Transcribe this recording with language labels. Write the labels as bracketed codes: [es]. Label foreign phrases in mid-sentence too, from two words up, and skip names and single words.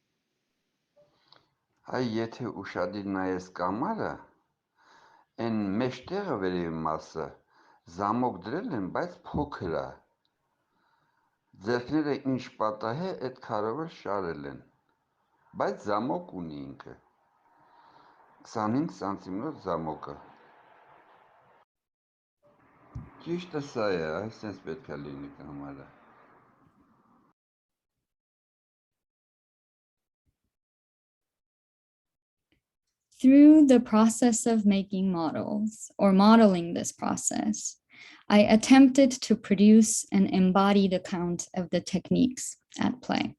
[hy] Այ եթե ուշադիր նայես կամարը, այն մեջտեղը վերևի մասը, Զամոգ դրել են, բայց փոքր է։ Ձեռքները ինչ պատահ է, այդ քարը շարել են, բայց զամոկ ունի ինքը։ 25 սանտիմով զամոկը։ Ճիշտը սա է, այսպես պետք է լինի կամարը։ [en] Through the process of making models or modeling this process, I attempted to produce an embodied account of the techniques at play.